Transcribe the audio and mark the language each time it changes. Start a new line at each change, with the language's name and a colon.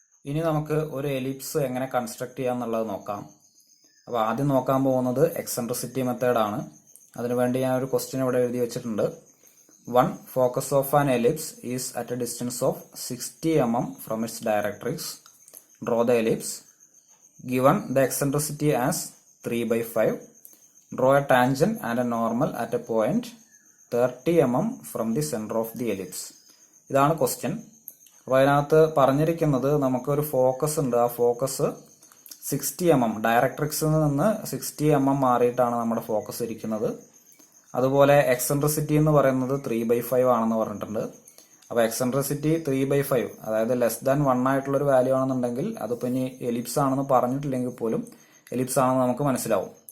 Malayalam: ഇനി നമുക്ക് ഒരു എലിപ്സ് എങ്ങനെ കൺസ്ട്രക്ട് ചെയ്യാം എന്നുള്ളത് നോക്കാം. അപ്പോൾ ആദ്യം നോക്കാൻ പോകുന്നത് എക്സെൻട്രിസിറ്റി മെത്തേഡാണ്. അതിനുവേണ്ടി ഞാൻ ഒരു ക്വസ്റ്റ്യൻ ഇവിടെ എഴുതി വെച്ചിട്ടുണ്ട്. 1.
English: Focus of an ellipse is at a distance of 60 mm from its directrix. Draw the ellipse. Given the eccentricity as 3/5. Draw a tangent and a normal at a point 30 mm from the center of the ellipse.
Malayalam: ഇതാണ് question. അപ്പോൾ അതിനകത്ത് പറഞ്ഞിരിക്കുന്നത് നമുക്കൊരു focus ഉണ്ട്. ആ focus 60 mm, ഡയറക്ട്രിക്സിൽ നിന്ന് 60 mm മാറിയിട്ടാണ് നമ്മുടെ focus ഇരിക്കുന്നത്. അതുപോലെ എക്സെൻട്രിസിറ്റി എന്ന് പറയുന്നത് 3/5 ആണെന്ന് പറഞ്ഞിട്ടുണ്ട്. അപ്പോൾ എക്സെൻട്രിസിറ്റി 3/5, അതായത് ലെസ് ദാൻ 1 ആയിട്ടുള്ള ഒരു വാല്യൂ ആണെന്നുണ്ടെങ്കിൽ, അതിപ്പോൾ ഇനി എലിപ്സ് ആണെന്ന് പറഞ്ഞിട്ടില്ലെങ്കിൽ പോലും എലിപ്സ് ആണെന്ന് നമുക്ക് മനസ്സിലാവും.